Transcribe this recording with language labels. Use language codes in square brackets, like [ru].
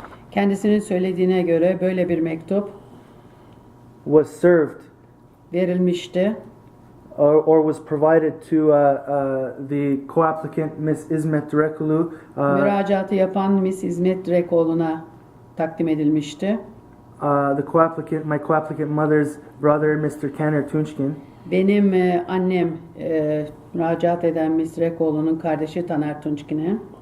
[tr] Kendisinin söylediğine göre böyle bir mektup [en] was served [tr] verilmişti [en] or was provided to the co-applicant Miss İsmet Direkoglu. [tr] Müracaatı yapan Miss İsmet Direkoğlu'na takdim edilmişti. [en] The co-applicant, my co-applicant mother's brother, Mr. Kaner Tunçkin. [tr] Benim annem müracaat eden Miss Direkoğlu'nun kardeşi Taner Tunçkin'e.